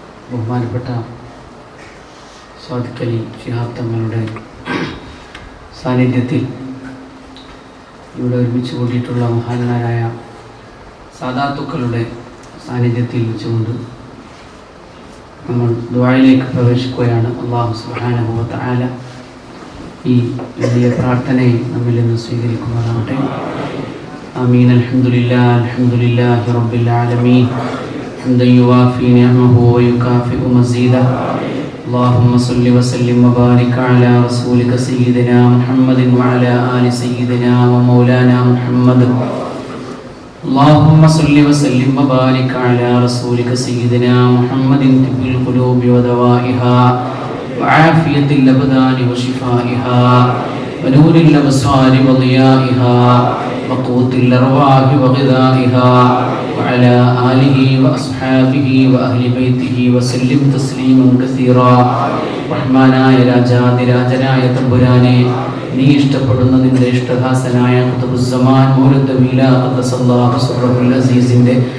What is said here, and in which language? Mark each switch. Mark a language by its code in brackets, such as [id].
[ml] ബഹുമാനപ്പെട്ട സ്വാദിഖ് അലി ശിഹാബ് തങ്ങളുടെ സാന്നിധ്യത്തിൽ ഇവിടെ ഒരുമിച്ച് കൂട്ടിയിട്ടുള്ള മഹാന്മാരായ സാദാത്തുക്കളുടെ സാന്നിധ്യത്തിൽ വെച്ചുകൊണ്ട് നമ്മൾ ദുആയിലേക്ക് പ്രവേശിക്കുകയാണ്. അല്ലാഹു സുബ്ഹാനഹു വ തആല ഈ വലിയ പ്രാർത്ഥനയെ നമ്മിൽ നിന്ന് സ്വീകരിക്കുമാറാവട്ടെ. ആമീൻ. [ar] അൽഹംദുലില്ലാഹി റബ്ബിൽ ആലമീൻ ഹംദൻ യുവാഫി നിഅമഹു വയുകാഫിഉ മസീദ. اللهم صل وسلم وبارك على رسولك سيدنا محمد وعلى آل سيدنا ومولانا محمد. اللهم صل وسلم وبارك على رسولك سيدنا محمد طب القلوب ودوائها وعافية الأبدان وشفائها ونور الأبصار وضيائها وقوت الأرواح وغذائها وعلى آله وأصحابه وأهل بيته وسلم تسليما كثيرا. [ml] റഹ്മാനായ രാജാതിരാജനായ തമ്പുരാനെ, നീ ഇഷ്ടപ്പെടുന്ന നിന്റെ ഇഷ്ടദാസനായ ഖുതുബുസ്സമാൻ മൗലൂദ് മീലാദ് ഖദ്ദസല്ലാഹു സിർറഹുൽ അസീസിന്റെ